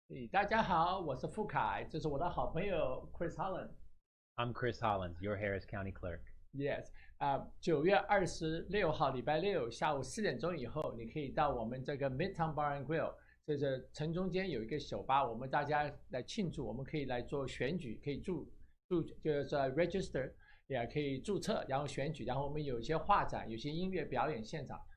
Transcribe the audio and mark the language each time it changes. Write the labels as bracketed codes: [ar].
[zh] 大家好，我是傅凯，这是我的好朋友 Chris Holland。 [en] I'm Chris Hollins, your Harris County Clerk. [zh] Yes， 9月26号礼拜六下午4点钟以后，你可以到我们这个 Midtown Bar and Grill， 这是城中间有一个酒吧，我们大家来庆祝，我们可以来做选举，可以就是 register， 也可以注册，然后选举，然后我们有一些画展，有些音乐表演现场。